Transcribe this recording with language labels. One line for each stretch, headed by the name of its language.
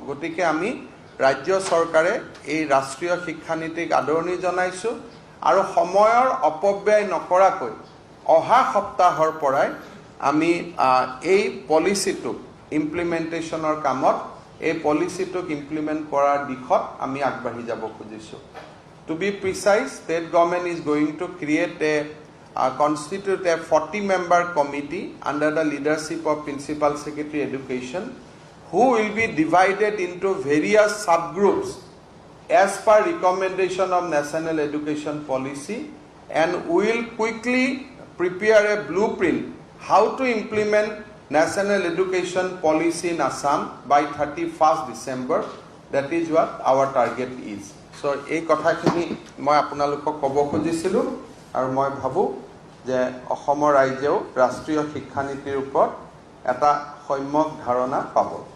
Assamese: গতিকে আমি ৰাজ্য চৰকাৰে এই ৰাষ্ট্ৰীয় শিক্ষানীতিক আদৰণি জনাইছোঁ আৰু সময়ৰ অপব্যয় নকৰাকৈ অহা সপ্তাহৰ পৰাই আমি এই পলিচিটোক ইমপ্লিমেণ্টেশ্যনৰ কামত এই পলিচিটোক ইমপ্লিমেণ্ট কৰাৰ দিশত আমি আগবাঢ়ি যাব খুজিছোঁ।
English: To be precise, state government is going to create constitute a 40-member committee under the leadership of Principal Secretary Education, who will be divided into various subgroups as per recommendation of National Education Policy, and will quickly prepare a blueprint how to implement National Education Policy in Assam by 31st December. That is what our target is.
Assamese: So এই কথাখিনি মই আপোনালোকক ক'ব খুজিছিলোঁ আৰু মই ভাবোঁ যে অসমৰ ৰাইজেও ৰাষ্ট্ৰীয় শিক্ষানীতিৰ ওপৰত এটা সম্যক ধাৰণা পাব।